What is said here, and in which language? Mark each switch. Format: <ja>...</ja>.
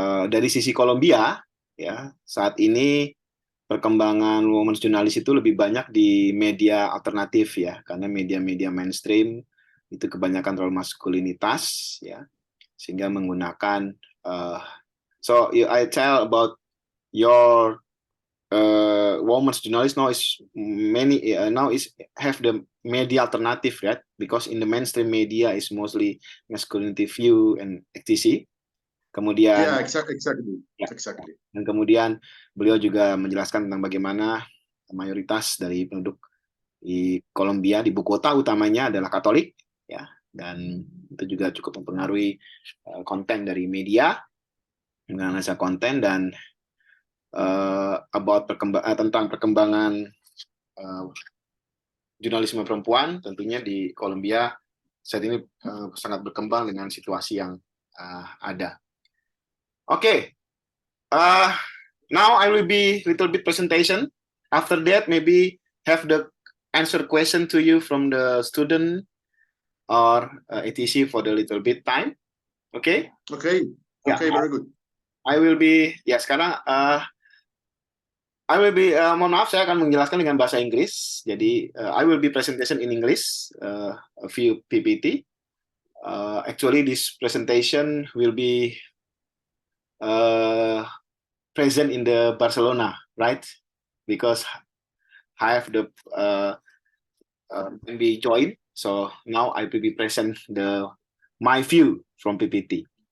<id>dari sisi Kolombia ya saat ini perkembangan women's journalist itu lebih banyak di media alternatif ya, karena media-media mainstream itu kebanyakan terlalu maskulinitas ya, sehingga menggunakan</id> <en>so I tell about your women's journalist now is have the media alternative, right? Because in the mainstream media is mostly masculinity view and etc.</en> <id>Kemudian</id> <en>yeah, exactly.</en> <id>Ya,</id> <en>exactly.</en> <id>Dan kemudian beliau juga menjelaskan tentang bagaimana mayoritas dari penduduk di Kolombia, di Bogota utamanya adalah Katolik ya, dan itu juga cukup mempengaruhi konten dari media, menganalisa konten dan tentang perkembangan jurnalisme perempuan tentunya di Kolombia saat ini sangat berkembang dengan situasi yang ada.</id> <en>Okay, now I will be little bit presentation. After that, maybe have the answer question to you from the student or etc. for the little bit time. Okay? Okay. Yeah. Okay, very good. I will be</en> <id>sekarang I will be mohon maaf saya akan menjelaskan dengan bahasa Inggris. Jadi</id> <en>I will be presentation in English, a few PPT. Actually this presentation will be present in the Barcelona, right? Because I have the be joined, so now I will be present my view from PPT.</en>